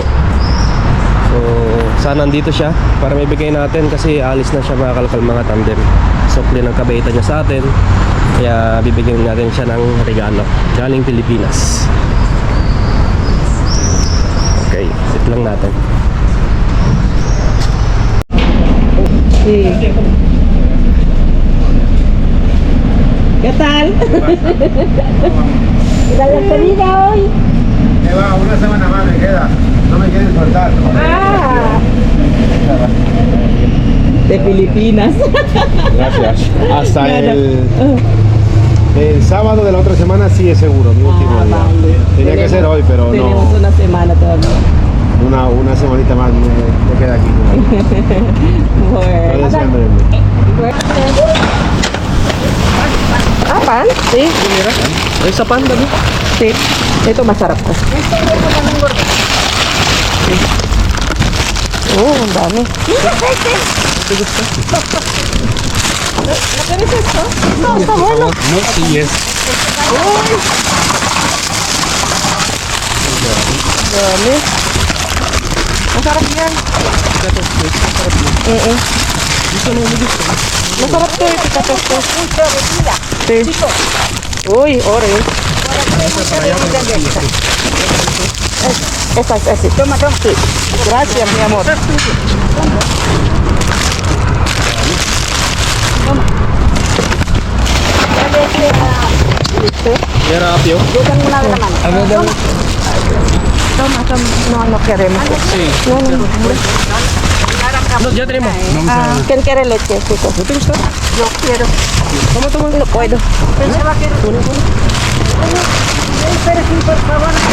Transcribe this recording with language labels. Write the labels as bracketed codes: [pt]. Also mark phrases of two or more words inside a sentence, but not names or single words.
[tl] So, sana nandito siya para may bigay natin kasi alis na siya mga Kalkalmaka tandem. Sukli ng kabaitan niya sa atin. Kaya bibigyan natin siya ng regalo galing Pilipinas. Okay, sit lang natin. [es] ¿Qué tal? Gracias, querida, hoy. Va, una semana más me queda. No me quieren soltar. De Filipinas. Gracias. Hasta el sábado de la otra semana sí es seguro, mi último día. Vale. Tenía que ser hoy, pero Tenemos no. una semana todavía. Una semanita más me queda aquí. Bueno. Pan? Sí. [tl] Ay, sa pan, dami. Sí. Ito masarap to. Oh, ang dami. [es] No, sí, yes. [tl] Dami. Masarap yan. Masarap to, ipikatos to. Uy, orange. [es] Esa. Toma. Sí. Gracias, mi amor. [tl] Yan ang apyo. [es] Toma. No queremos. Sí. No. No, ya tenemos. ¿Quién quiere leche, chicos? ¿No te gusta? No quiero. Toma, toma. No puedo. Pensaba que era... Pero sí, por favor.